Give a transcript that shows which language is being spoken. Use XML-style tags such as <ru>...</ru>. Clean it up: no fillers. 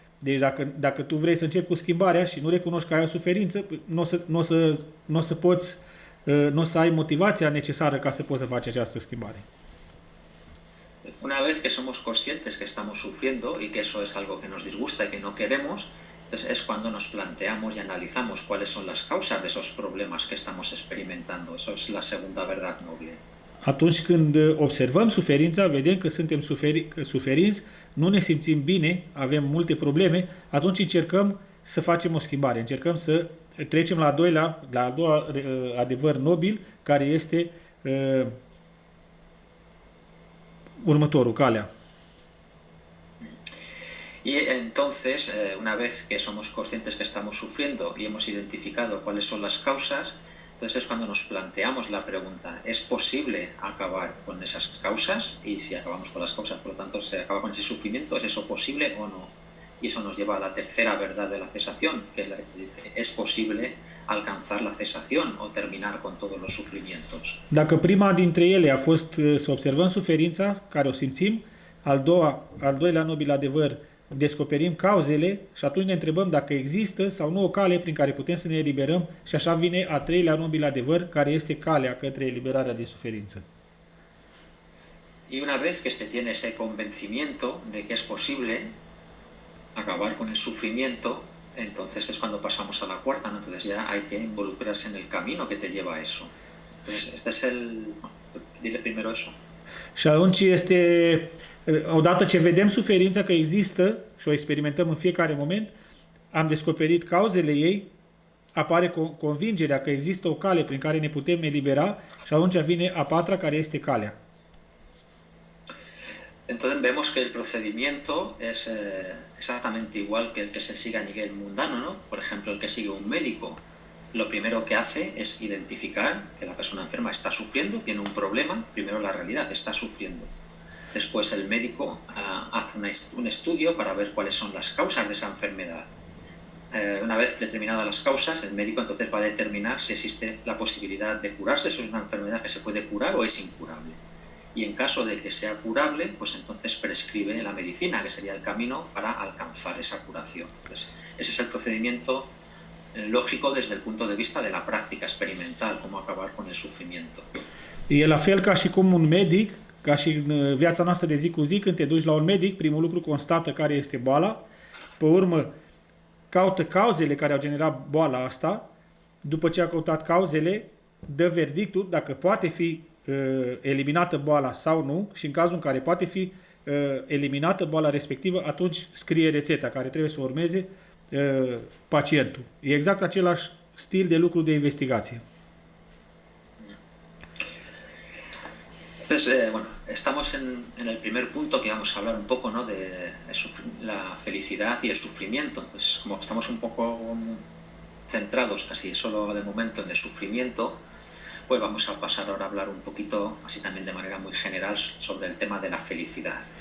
<ro>Deci dacă tu vrei să începi cu schimbarea și nu recunoști că ai o suferință, nu o să ai motivația necesară ca să poți să faci această schimbare.</ro> <es>Una vez que somos conscientes que estamos sufriendo y que eso es algo que nos disgusta y que no queremos, entonces es cuando nos planteamos y analizamos cuáles son las causas de esos problemas que estamos experimentando. Eso es la segunda verdad noble.</es> <ro>Atunci când observăm suferința, vedem că suntem suferinți, nu ne simțim bine, avem multe probleme, atunci încercăm să facem o schimbare, încercăm să trecem la al doua adevăr nobil, care este următorul, calea.</ro> <es>Y entonces, una vez que somos conscientes que estamos sufriendo y hemos identificado cuáles son las causas, entonces es cuando nos planteamos la pregunta, ¿es posible acabar con esas causas? Y si acabamos con las causas, por lo tanto, se acaba con ese sufrimiento, ¿es eso posible o no? Y eso nos lleva a la tercera verdad de la cesación, que es la que te dice, ¿es posible alcanzar la cesación o terminar con todos los sufrimientos?</es> <ro>Dacă prima dintre ele a fost să observăm suferința care o simțim, al doilea nobil adevăr, descoperim cauzele și atunci ne întrebăm dacă există sau nu o cale prin care putem să ne eliberăm și așa vine a treilea nobil adevăr, care este calea către eliberarea de suferință.</ro> <es>Y una vez que se tiene ese convencimiento de que es posible acabar con el sufrimiento, entonces es cuando pasamos a la cuarta, ¿no? Entonces ya hay que involucrarse en el camino que te lleva a eso. Entonces este es el... Dile primero eso.</es> <ro>Și atunci este, odată ce vedem suferința că există și o experimentăm în fiecare moment, am descoperit cauzele ei, apare convingerea că există o cale prin care ne putem elibera și atunci vine a patra, care este calea.</ro> <es>Entonces vemos que el procedimiento es exactamente igual que el que se sigue a nivel mundano, ¿no? Por ejemplo, el que sigue un médico, lo primero que hace es identificar que la persona enferma está sufriendo, tiene un problema, primero la realidad, está sufriendo. Después el médico hace un estudio para ver cuáles son las causas de esa enfermedad. Una vez determinadas las causas, el médico entonces va a determinar si existe la posibilidad de curarse, si es una enfermedad que se puede curar o es incurable. Y en caso de que sea curable, pues entonces prescribe la medicina, que sería el camino para alcanzar esa curación. Pues ese es el procedimiento lógico desde el punto de vista de la práctica experimental, cómo acabar con el sufrimiento.</es> <ro>E la fel ca și cum un medic, ca și în viața noastră de zi cu zi, când te duci la un medic, primul lucru constată care este boala, pe urmă caută cauzele care au generat boala asta, după ce a căutat cauzele, dă verdictul dacă poate fi eliminată boala sau nu și în cazul în care poate fi eliminată boala respectivă, atunci scrie rețeta care trebuie să urmeze pacientul. E exact același stil de lucru de investigație.</ro> <es>Entonces, bueno, estamos en el primer punto que vamos a hablar un poco, ¿no? De la felicidad y el sufrimiento. Entonces, como estamos un poco centrados casi solo de momento en el sufrimiento, pues vamos a pasar ahora a hablar un poquito, así también de manera muy general, sobre el tema de la felicidad.</es>